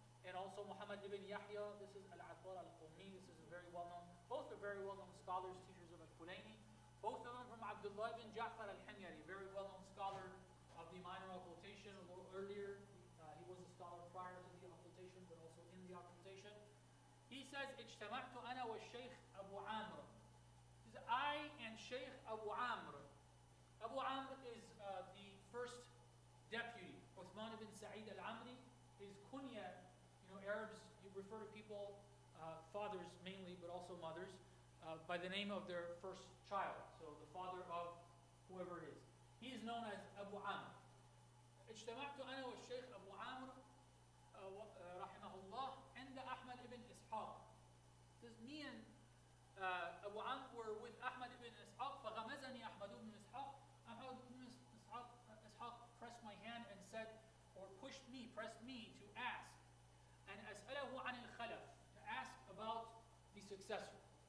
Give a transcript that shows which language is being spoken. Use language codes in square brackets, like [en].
[en] And also Muhammad ibn Yahya, this is Al-Attar al-Qummi, this is a very well-known, both are very well-known scholars, teachers of Al-Kulayni. Both of them from Abdullah ibn Jafar al-Himyari, very well-known scholar of the minor occultation, a little earlier. He was a scholar prior to the occultation, but also in the occultation. He says, [ar] اجتمعت أنا والشيخ أبو عامر. [en] He says, I and Sheikh Abu Amr. Abu Amr is the first deputy, Uthman ibn Sa'id al-Amri. His kunya, Arabs, you refer to people, fathers mainly, but also mothers, by the name of their first child. So the father of whoever it is. He is known as Abu Amr. [ar] اجتمعت أنا والشيخ أبو عامر رحمه الله عند أحمد ibn Ishaq. [en] Says me and Abu Amr were with Ahmad ibn Ishaq. [ar] فغمزني [en] أحمد ibn Ishaq. Ahmad ibn Ishaq pressed my hand and said, or pressed me to ask. And [ar] أسأله عن الخلف, [en] to ask about the successor.